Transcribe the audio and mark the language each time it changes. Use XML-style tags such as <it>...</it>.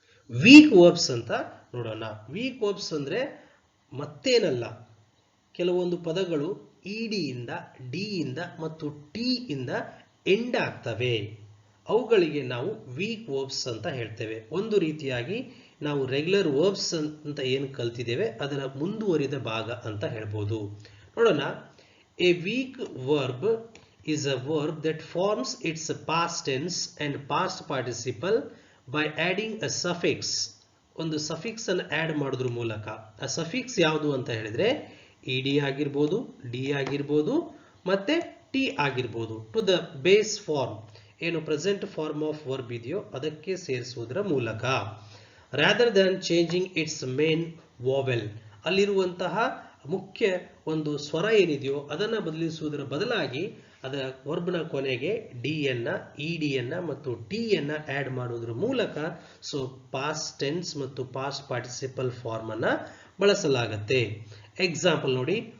<kn>Weak verbs ಅಂತ ನೋಡೋಣ. Weak verbs ಅಂದ್ರೆ ಮತ್ತೇನಲ್ಲ, ಕೆಲವೊಂದು ಪದಗಳು ಇಡಿ ಇಂದ, ಡಿ ಇಂದ ಮತ್ತು ಟಿ ಇಂದ ಎಂಡ್ ಆಗ್ತವೆ. ಅವುಗಳಿಗೆ ನಾವು ವೀಕ್ ವರ್ಬ್ಸ್ ಅಂತ ಹೇಳ್ತೇವೆ. ಒಂದು ರೀತಿಯಾಗಿ ನಾವು ರೆಗ್ಯುಲರ್ ವರ್ಬ್ಸ್ ಅಂತ ಏನು ಕಲ್ತಿದ್ದೇವೆ ಅದರ ಮುಂದುವರಿದ ಭಾಗ ಅಂತ ಹೇಳ್ಬೋದು. ನೋಡೋಣ.</kn> <en>A weak verb is a verb that forms its past tense and past participle by adding a suffix.</en> <kn>ಒಂದು ಸಫಿಕ್ಸ್ ಅನ್ನು ಆಡ್ ಮಾಡೋದ್ರ ಮೂಲಕ. ಆ ಸಫಿಕ್ಸ್ ಯಾವುದು ಅಂತ ಹೇಳಿದ್ರೆ ಇಡಿ ಆಗಿರ್ಬೋದು, ಡಿ ಆಗಿರ್ಬೋದು, ಮತ್ತೆ ಟಿ ಆಗಿರ್ಬೋದು, ಟು ದ ಬೇಸ್ ಫಾರ್ಮ್, ಏನು ಪ್ರೆಸೆಂಟ್ ಫಾರ್ಮ್ ಆಫ್ ವರ್ಬ್ ಇದೆಯೋ ಅದಕ್ಕೆ ಸೇರಿಸುವುದರ ಮೂಲಕ.</kn> <en>rather than changing its main vowel,</en> <kn>ಅಲ್ಲಿರುವಂತಹ ಮುಖ್ಯ ಒಂದು ಸ್ವರ ಏನಿದೆಯೋ ಅದನ್ನು ಬದಲಿಸುವುದರ ಬದಲಾಗಿ ಅದರ ವರ್ಬ್ನ ಕೊನೆಗೆ ಡಿ ಯನ್ನ, ಇಡಿ ಯನ್ನ ಮತ್ತು ಟಿ ಯನ್ನ ಆಡ್ ಮಾಡುವುದರ ಮೂಲಕ ಸೊ ಪಾಸ್ಟ್ ಟೆನ್ಸ್ ಮತ್ತು ಪಾಸ್ಟ್ ಪಾರ್ಟಿಸಿಪಲ್ ಫಾರ್ಮ್ ಅನ್ನ ಬಳಸಲಾಗುತ್ತೆ. ಎಕ್ಸಾಂಪಲ್ ನೋಡಿ.</kn>